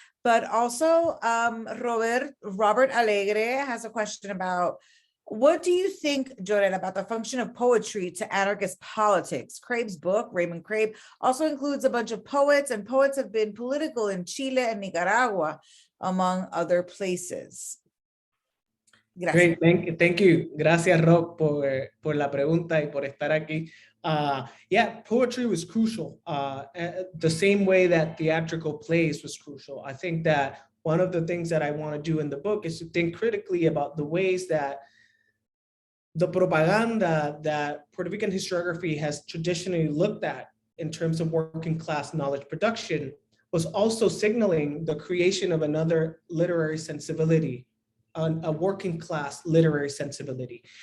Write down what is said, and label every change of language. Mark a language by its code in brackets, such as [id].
[en] But also Robert Alegre has a question about, what do you think, Jorell, about the function of poetry to anarchist politics? Crabe's book, Raymond Crabe, also includes a bunch of poets, and poets have been political in Chile and Nicaragua, among other places. [es] Gracias. [en] Great, thank you. [es] Gracias, Rob, por la pregunta y por estar aquí. [en] Yeah, poetry was crucial, the same way that theatrical plays was crucial. I think that one of the things that I want to do in the book is to think critically about the ways that the propaganda that Puerto Rican historiography has traditionally looked at in terms of working class knowledge production was also signaling the creation of another literary sensibility, a working class literary sensibility.